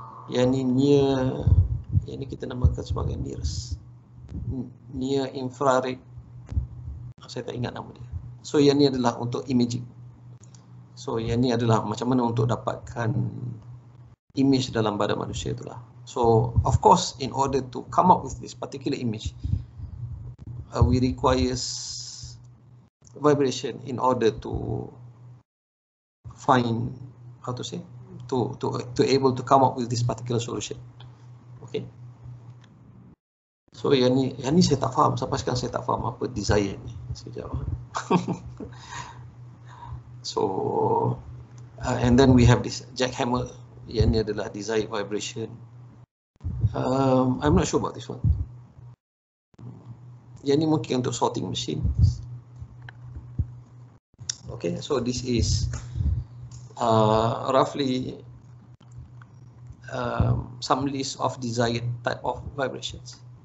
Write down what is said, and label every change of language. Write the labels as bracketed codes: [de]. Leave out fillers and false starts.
[ms] Yang ni yang ni kita namakan sebagai NIRS, [en] near infrared, [ms] saya tak ingat nama dia. So yang ni adalah untuk imaging. So yang ni adalah macam mana untuk dapatkan image dalam badan manusia itulah. [en] So of course, in order to come up with this particular image, we requires vibration in order to find, how to say, to able to come up with this particular solution. Okay. [ms] So yang ni saya tak faham, sampai sekarang saya tak faham apa desire ni. Sekejap. [en] So and then we have this jackhammer. [ms] Yang ni adalah [en] desired vibration. I'm not sure about this one. [ms] Yang ni mungkin untuk sorting machine. [en] Okay, so this is roughly some list of desired type of vibrations.